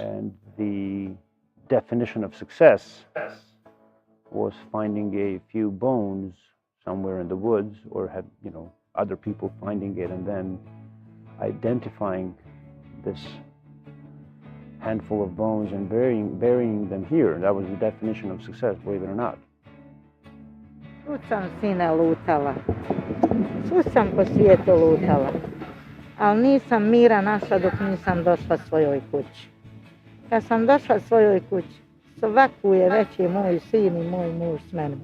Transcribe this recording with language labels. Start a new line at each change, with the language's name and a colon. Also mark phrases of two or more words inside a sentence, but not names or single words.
English: And the definition of success was finding a few bones somewhere in the woods, or had, other people finding it and then identifying this handful of bones and burying them here. That was the definition of success, believe it or not.
Bosnian: Svud sam, sine, lutala. Svud sam po svijetu lutala. Ali nisam mira našla dok nisam došla svojoj kući. Kad sam došla svojoj kući, svaku je veći moj sin i moj muž s menom.